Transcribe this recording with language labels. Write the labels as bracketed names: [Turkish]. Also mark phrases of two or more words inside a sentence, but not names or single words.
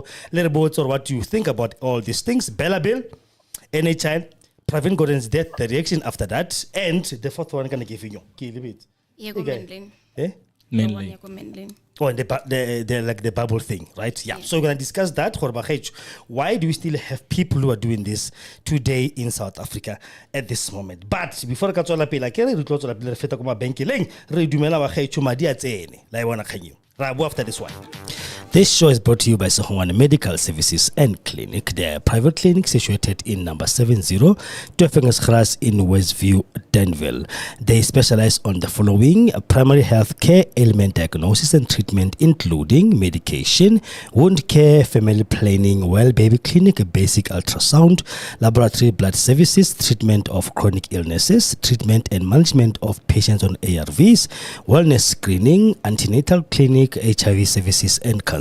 [English] Little boats or what you think about all these things. Bella bill, NHI, Pravin Gordans' death, the reaction after that, and the fourth one I'm going to give you. Mainly. Oh, and the like the Babel thing, right? Yeah. So we're going to discuss that. Why do we still have people who are doing this today in South Africa at this moment? But before I go to [Tswana] la pela, ke re tlo tswela pele re feta ko mabenkeleng re dumela ba gaetsho madi a tsene la bona khanyo ra bo [English] after this one. This show is brought to you by Sohwana Medical Services and Clinic. They are a private clinic situated in number 70 Tuefengesgras in Westview, Danville. They specialize on the following: primary health care, ailment diagnosis and treatment, including medication, wound care, family planning, well baby clinic, basic ultrasound, laboratory blood services, treatment of chronic illnesses, treatment and management of patients on ARVs, wellness screening, antenatal clinic, HIV services and counseling.